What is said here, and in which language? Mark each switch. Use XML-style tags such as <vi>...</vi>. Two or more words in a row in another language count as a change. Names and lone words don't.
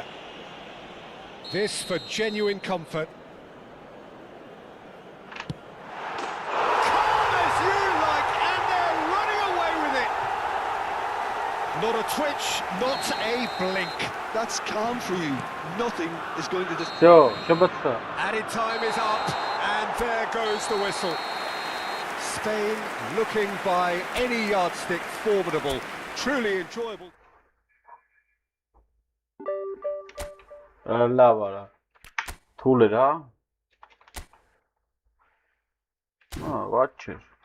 <en>This for genuine comfort. Calm as you like, and they're running away with it. Not a twitch, not a blink. That's calm for you. Nothing is going to... Всё, շբծա. Added time is up, and there goes the whistle. Spain looking by any yardstick formidable, truly enjoyable.</en> <hy>Լավ արա։ Թուլ էր, հա։ Ված չէր։</hy>